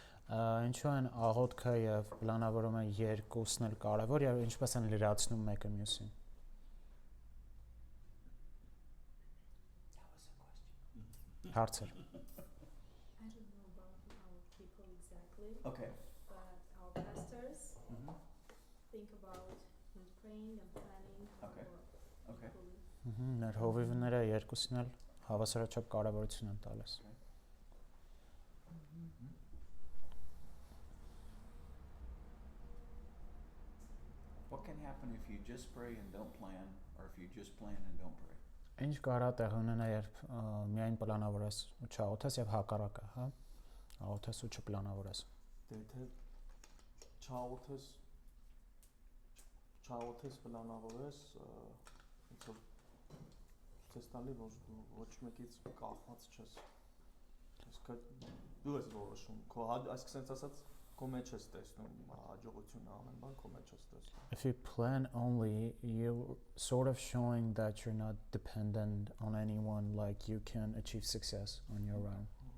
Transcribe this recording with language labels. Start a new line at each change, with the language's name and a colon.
Armenian: Ինչու են աղոթքը եւ պլանավորումը երկուսն էլ կարևոր եւ ինչպես են լրացնում մեկը մյուսին։ Հարցեր։
English: I don't know about our people exactly, Okay. but our pastors think about praying and planning Okay. for Okay. people.
Armenian: Մեր հովիվները երկուսին էլ հավասարաչափ կարևորություն են տալիս։
English: What can happen if you just pray and don't plan, or if you just plan and don't pray?
Armenian: Ինչ կարա տեղ ունենա, երբ միայն պլանավորես ու չաղոթես եւ հակառակը, հա։ Աղոթես ու չպլանավորես։ Եթե չաղոթես պլանավորես, ոնց որ ցես տալի որ ոչ մեկից կախված չես։ Իսկ դու ես որոշում, քո այսինքն sense ասած քո մեջ ես տեսնում հաջողությունը ամեն բան քո մեջ ես տեսնում։
English: If you plan only, you sort of showing that you're not dependent on anyone, like you can achieve success on your own.